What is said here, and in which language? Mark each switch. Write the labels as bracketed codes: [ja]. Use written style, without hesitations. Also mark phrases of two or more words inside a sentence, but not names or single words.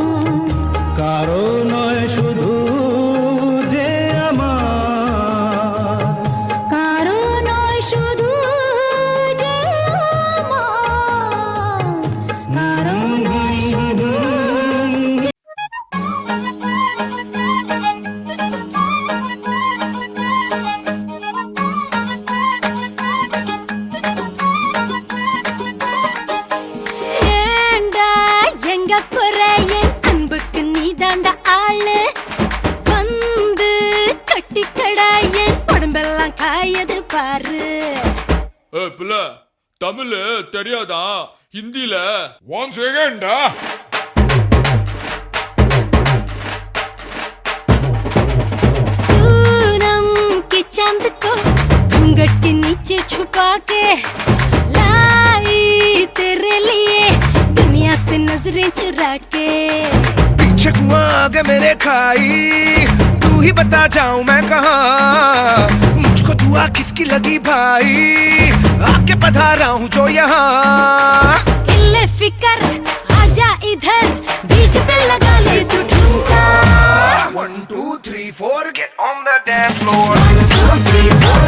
[bn] কারো নয় শুধু যে আমার। কারো নয় শুধু যে আমার, কারো নয় শুধু যে [ta] ஏண்டா எங்க போற என் அன்புக்கு நீதாண்டா ஆளு, வந்து கட்டிக்கடா என் உடம்பெல்லாம் காயது பாரு. பிள்ள தமிழ் தெரியாதா? ஹிந்தில [en] One second, [hi] पूनम की चांद को घूंघट के नीचे छुपा के लाई तेरे लिए दुनिया से नजरें चुरा के। पीछे कुआं आगे मेरे खाई, तू ही बता जाऊं मैं कहाँ, मुझको दुआ किसकी लगी भाई। आके पधारा हूँ जो यहाँ इल्ले फिकर आजा इधर बीट पे लगा ले तू ठुमका [en] 1 2 3 4 get on the dance floor 1 2 3 4